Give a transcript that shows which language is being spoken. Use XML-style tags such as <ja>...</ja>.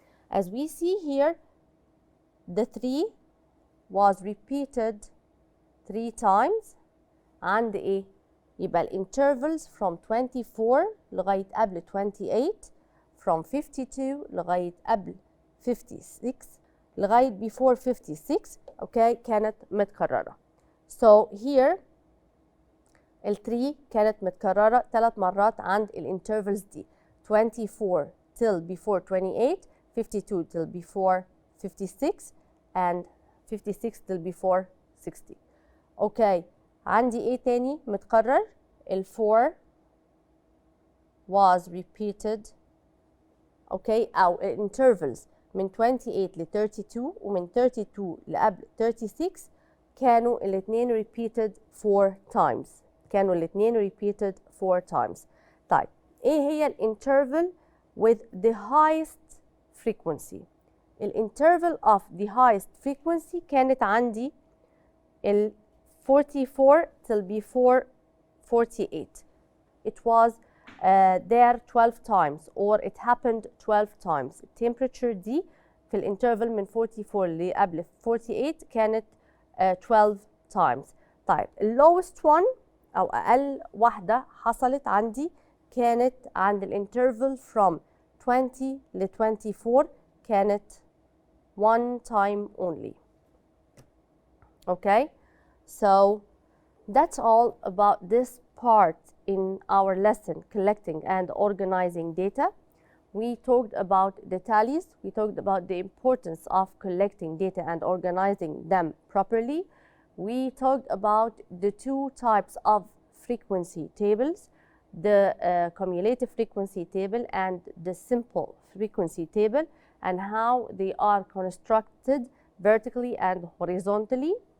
<en>As we see here the 3 was repeated 3 times</en> <ar>عند ايه؟ يبقى الانترفلز</ar> <en>from 24 لغايه قبل 28، from 52 لغايه قبل 56 لغايه before 56 اوكي كانت متكرره. So here ال 3</en> <ar>كانت متكرره 3 مرات عند الانترفلز دي،</ar> <en>24 till before 28، 52 till before 56 and 56 till before 60.</en> <ar>اوكي عندي ايه تاني متكرر؟ ال 4</ar> <en>was repeated</en> <ar>اوكي او intervals من 28 ل 32 ومن 32 لقبل 36 كانوا الاثنين</ar> <en>repeated 4 times،</en> <ar>كانوا الاثنين repeated 4 times. طيب ايه هي الانترفل</ar> <en>with the highest frequency؟</en> <ar>الانترفل</ar> <en>of the highest frequency</en> <ar>كانت عندي ال 44</ar> <en>till before</en> <ar>48.</ar> <en>It was there 12 times or it happened 12 times.</en> <ar>التمبريتشر دي في الانترفل من 44 لقبل 48 كانت</ar> <en>12 times.</en> <ar>طيب</ar> <en>lowest one</en> <ar>أو أقل واحدة حصلت عندي كانت عند الانترفل from 20 ل 24 كانت</ar> <en>one time only. Okay, So that's all about this part in our lesson, collecting and organizing data. We talked about the tallies, we talked about the importance of collecting data and organizing them properly. We talked about the two types of frequency tables, the cumulative frequency table and the simple frequency table, and how they are constructed vertically and horizontally.</en>